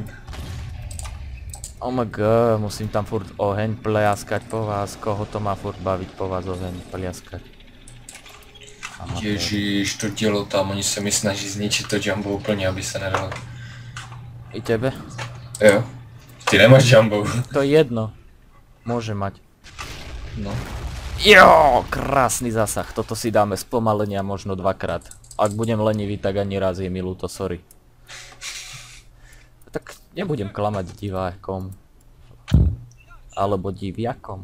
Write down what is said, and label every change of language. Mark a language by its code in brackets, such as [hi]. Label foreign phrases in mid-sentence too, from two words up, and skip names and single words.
[en] Oh my god, [sk] musím tam furt oheň pliaskať po vás. Koho to má furt baviť po vás oheň pliaskať? [cs] Ježíš, to dělo tam, oni se mi snaží zničit to Jumbo úplně, aby se nedalo. I tebe? Jo. Ty nemáš jumbo. [sk] To je jedno. Môže mať. No. Jo, krásny zásah. Toto si dáme spomalenia možno dvakrát. Ak budem lenivý, tak ani raz je mi ľúto, sorry. Tak nebudem klamať divákom. Alebo diviakom.